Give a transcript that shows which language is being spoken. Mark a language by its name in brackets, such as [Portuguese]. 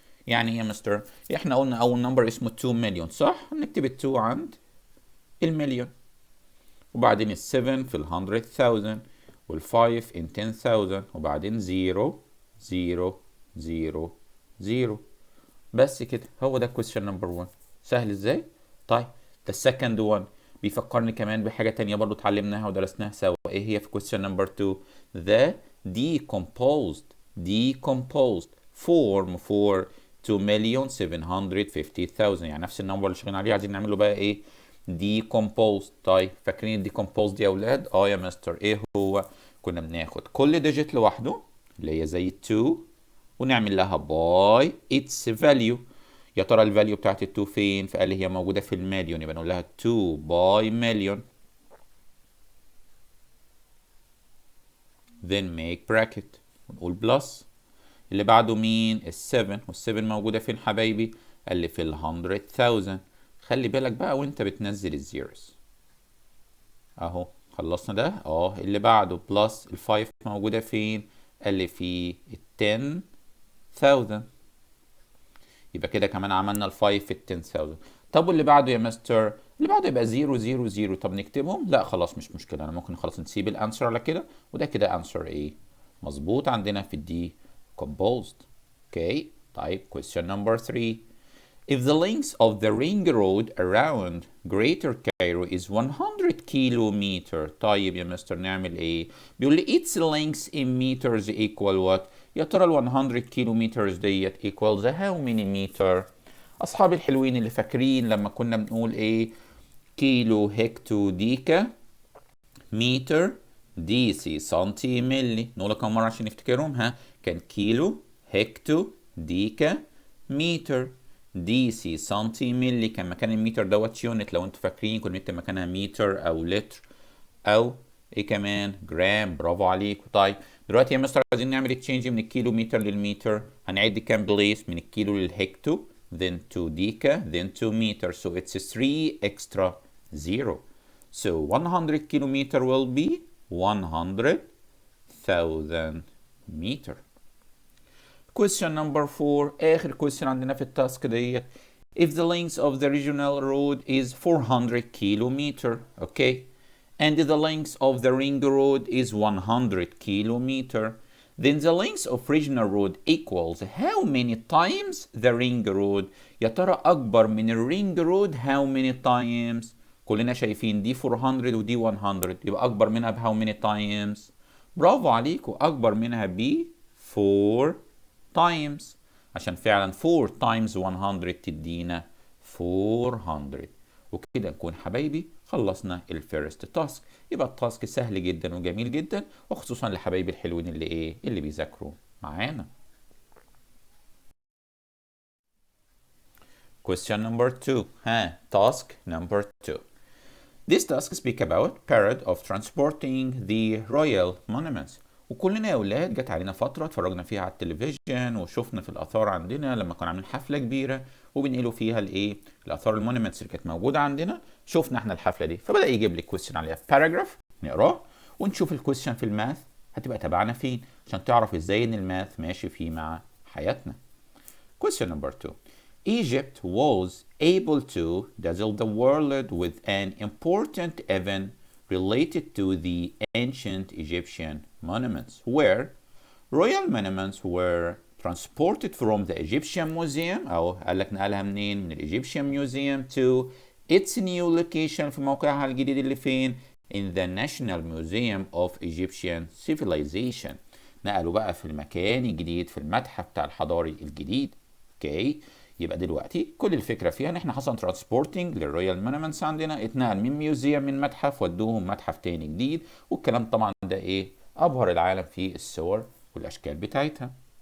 [Arabic] يعني ايه يا مستر؟ احنا قلنا اول نمبر اسمه 2 مليون، صح؟ نكتب ال2 عند المليون، وبعدين ال7 في ال100,000 وال5 in 10,000 وبعدين 0 0 0 0. بس كده، هو ده [English] question number 1. [Arabic] سهل ازاي؟ طيب [English] the second one [Arabic] بيفكرني كمان بحاجة تانية برضو اتعلمناها ودرسناها سوا. ايه هي في [English] question number 2؟ the decomposed form for 2,750,000. [Arabic] يعني نفس النمبر اللي شغالين عليه عايزين نعمله بقى ايه؟ decomposed. طيب فاكرين الديكومبوزد يا اولاد؟ يا مستر. ايه هو؟ كنا بناخد كل ديجيت لوحده اللي هي زي 2 ونعمل لها باي [English] its value. [Arabic] يا ترى الفاليو بتاعت ال2 فين؟ فقال لي هي موجوده في المليون، يبقى نقول لها 2 باي مليون [English] then make bracket [Arabic] ونقول بلس. اللي بعده مين؟ ال7، وال7 موجوده فين حبايبي؟ قال لي في ال100,000. خلي بالك بقى وانت بتنزل الزيروز اهو. خلصنا ده. اللي بعده بلس ال5 موجوده فين؟ قال لي في ال10,000. يبقى كده كمان عملنا ال5 في ال10,000. طب واللي بعده يا مستر؟ اللي بعده يبقى 0 0 0. طب نكتبهم؟ لا خلاص مش مشكله، انا ممكن خلاص نسيب الانسر على كده، وده كده انسر ايه؟ مظبوط عندنا في الدي composed. اوكي طيب [English] question number 3. If the length of the ring road around Greater Cairo is 100 kilometer. [Arabic] طيب يا مستر نعمل ايه؟ بيقول لي [English] its length in meters equal what؟ [Arabic] يا ترى ال 100 كيلومترز ديت [English] equals how many meter؟ [Arabic] اصحابي الحلوين اللي فاكرين لما كنا بنقول ايه؟ كيلو هكتو ديكا متر دي سي سنتي ملي. نقولها كم مرة عشان نفتكرهم؟ ها، كان كيلو هكتو ديكا متر دي سي سنتي ملي. كان مكان المتر دوت يونت، لو انتوا فاكرين كنا بنكتب مكانها متر او لتر او ايه كمان؟ جرام. برافو عليكم. طيب دلوقتي يا مستر عايزين نعمل تشينج من الكيلو متر للمتر، هنعد كام بليس؟ من الكيلو للهكتو [English] then to deca then to meter, so it's 3 extra 0. So 100 kilometer will be 100,000 meter. question number 4 اخر question [Arabic] عندنا في التاسك ديت. [English] if the length of the regional road is 400 kilometer, okay, and the length of the ring road is 100 kilometer, then the length of regional road equals how many times the ring road. [Arabic] يا ترى أكبر من الرينج رود [English] how many times؟ [Arabic] كلنا شايفين دي 400 ودي 100، يبقى أكبر منها ب how many times؟ برافو عليكم، أكبر منها ب 4 times، عشان فعلا 4 times 100 تدينا 400. وكده نكون حبايبي خلصنا الفيرست تاسك. يبقى التاسك سهل جدا وجميل جدا، وخصوصا لحبايبي الحلوين اللي بيذاكروا معانا. [English] Question number 2. Task number 2. This task speak about period of transporting the royal monuments. [Arabic] وكلنا يا اولاد جت علينا فتره اتفرجنا فيها على التلفزيون وشفنا في الاثار عندنا لما كنا عاملين حفله كبيره وبنقلوا فيها الاثار المونيمنتس اللي كانت موجوده عندنا. شفنا احنا الحفله دي، فبدا يجيب لي كويستشن عليها في باراجراف نقراه ونشوف الكويستشن في الماث هتبقى تبعنا فين عشان تعرف ازاي ان الماث ماشي فيه مع حياتنا. [English] Question number 2. Egypt was able to dazzle the world with an important event related to the ancient Egyptian monuments, where royal monuments were transported from the Egyptian Museum [Arabic] أو قال لك نقلها منين؟ من الإيجيبشن ميوزيوم [English] to its new location [Arabic] في موقعها الجديد اللي فين؟ [English] in the National Museum of Egyptian Civilization. [Arabic] نقلوا بقى في المكان الجديد في المتحف بتاع الحضاري الجديد. اوكي، يبقى دلوقتي كل الفكره فيها ان احنا حصل ترانسبورتنج للرويال مونومنتس عندنا، اتنقل من ميوزيوم من متحف ودوهم متحف تاني جديد، والكلام طبعا ده ابهر العالم في الصور والاشكال بتاعتها.